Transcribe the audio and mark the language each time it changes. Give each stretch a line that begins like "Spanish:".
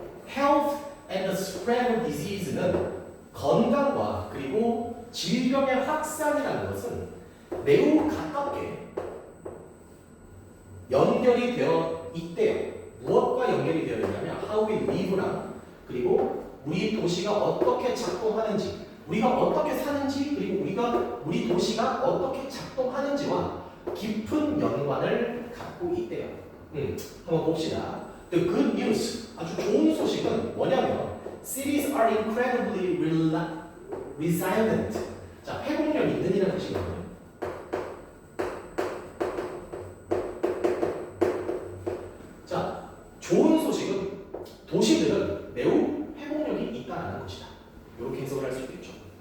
English: Health and the spread of disease
Korean: 는 건강과 그리고 질병의 확산이라는 것은 매우 가깝게 연결이 되어 있대요. 무엇과 연결이 되어 있냐면
English: how we live
Korean: 랑 그리고 우리 도시가 어떻게 작동하는지, 우리가 어떻게 사는지, 그리고 우리 도시가 어떻게 작동하는지와 깊은 연관을 갖고 있대요. 한번 봅시다.
English: The good news,
Korean: 아주 좋은 소식은 뭐냐면
English: cities are incredibly resilient.
Korean: 자, 회복력 있는 이라는 뜻이거든요. 자, 좋은 소식은 도시들은 매우 회복력이 있다는 것이다. 이렇게 해석을 할 수도 있죠.